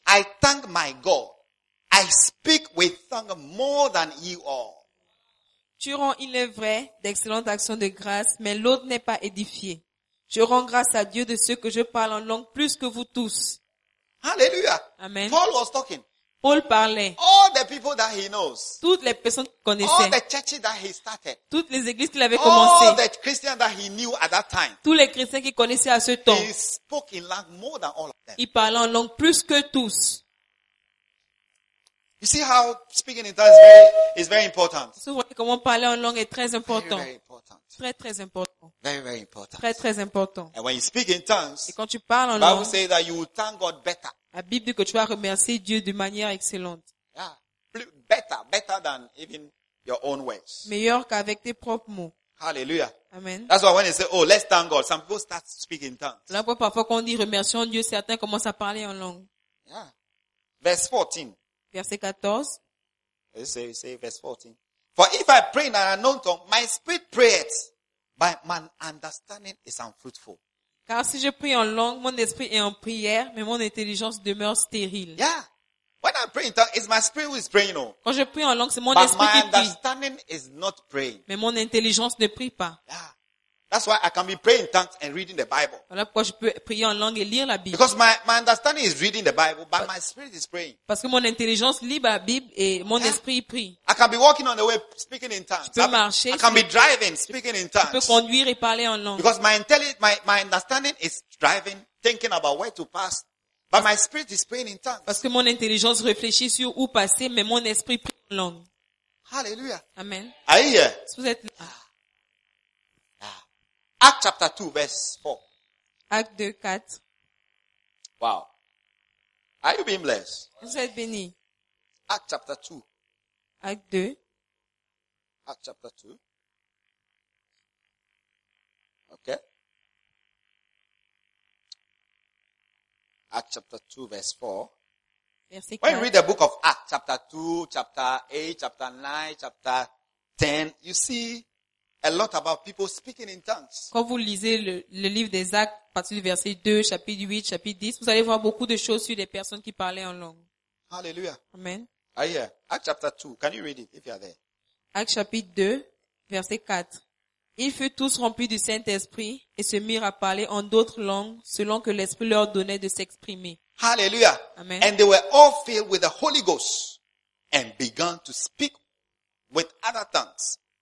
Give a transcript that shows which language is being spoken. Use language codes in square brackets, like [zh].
[en] I thank my God. I speak with tongue more than you all. [fr] Tu rends, il est vrai, d'excellentes actions de grâce, mais l'autre n'est pas édifié. Je rends grâce à Dieu de ce que je parle en langue plus que vous tous. Alléluia. Amen. [en] Paul was talking. [fr] Paul parlait. [en] All the people that he knows. [fr] Toutes les personnes qu'il connaissait. [en] All the churches that he started. [fr] Toutes les églises qu'il avait commencées. [en] All the Christians that he knew at that time. [fr] Tous les chrétiens qu'il connaissait à ce temps. [en] He spoke in language more than all of them. [fr] Il parlait en langue plus que tous. [en] You see how speaking in tongues is very important. [fr] Vous voyez comment parler en langue est très important. [en] Very, very important. [fr] Très très important. [en] Very, very important. [fr] Très très important. [en] And when you speak in tongues, [fr] et quand tu parles en [en] Bible [fr] langue, [en] says that you will thank God better. [fr] La Bible dit que tu vas remercier Dieu de manière excellente. [en] Yeah, plus, better than even your own words. [fr] Meilleur qu'avec tes propres mots. Hallelujah. Amen. [en] That's why when they say, oh, let's thank God, some people start speaking in tongues. [fr] Là, parfois quand on dit remercions Dieu, certains commencent à parler en langue. [en] Yeah. Verse 14. [fr] Verset 14. [en] Say verse 14. For if I pray in an unknown tongue, my spirit prayeth, but my understanding is unfruitful. [fr] Car si je prie en langue, mon esprit est en prière, mais mon intelligence demeure stérile. [en] Yeah. When I pray in tongue, it's my spirit who is praying, no? [fr] Quand je prie en langue, c'est mon [en] but [fr] esprit qui prie. [en] But my understanding is not praying. [fr] Mais mon intelligence ne prie pas. [en] Yeah. That's why I can be praying in tongues and reading the Bible. [fr] Voilà pourquoi je peux prier en langue et lire la Bible. [en] Because my understanding is reading the Bible, but my spirit is praying. [fr] Parce que mon intelligence lit la Bible et mon esprit prie. [en] I can be walking on the way speaking in tongues. [fr] Je peux marcher. [en] I can be driving speaking in tongues. [fr] Je peux conduire et parler en langue. [en] Because my understanding is driving, thinking about where to pass, but my spirit is praying in tongues. [fr] Parce que mon intelligence réfléchit sur où passer, mais mon esprit prie en langue. Hallelujah. Amen. [en] Are you here? [fr] Si vous êtes là. [en] Acts chapter 2, verse 4. Acts 2, 4. Wow. Are you being blessed? [fr] Vous êtes béni. [en] Acts chapter 2. Acts 2. Acts chapter 2. Okay. Acts chapter 2, verse 4. [fr] Verset 4. [en] When you read the book of Acts, chapter 2, chapter 8, chapter 9, chapter 10, you see a lot about people speaking in tongues. [fr] Quand vous lisez le livre des Actes, à partir du verset 2, chapitre 8, chapitre 10, vous allez voir beaucoup de choses sur les personnes qui parlaient en langue. Alléluia. Amen. [en] Are you here? Acts chapter 2. Can you read it if you are there? [fr] Acts chapitre 2, verset 4. Ils furent tous remplis du Saint-Esprit et se mirent à parler en d'autres langues selon que l'Esprit leur donnait de s'exprimer. Alléluia. Amen. [en] And they were all filled with the Holy Ghost and began to speak with other tongues.